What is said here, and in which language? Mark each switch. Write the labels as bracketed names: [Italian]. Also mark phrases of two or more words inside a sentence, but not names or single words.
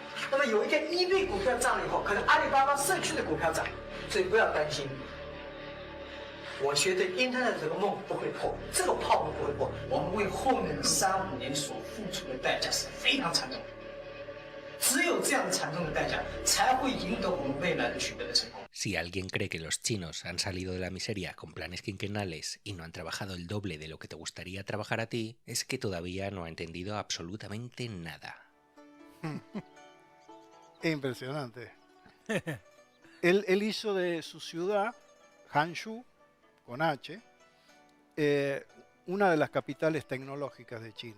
[Chinese] 那么有一天，eBay股票涨了以后，可能阿里巴巴社区的股票涨，所以不要担心。我觉得 Internet 这个梦不会破，这个泡沫不会破，我们为后面的3、5年所付出的代价是非常惨重的。只有这样的惨重的代价，才会赢得我们未来的取得的成功。 [Spanish] Si alguien cree que los chinos han salido de la miseria con planes quinquenales y no han trabajado el doble de lo que te gustaría trabajar a ti, es que todavía no ha entendido absolutamente nada. Es impresionante. Él hizo de su ciudad, Hangzhou, con H, una de las capitales tecnológicas de China.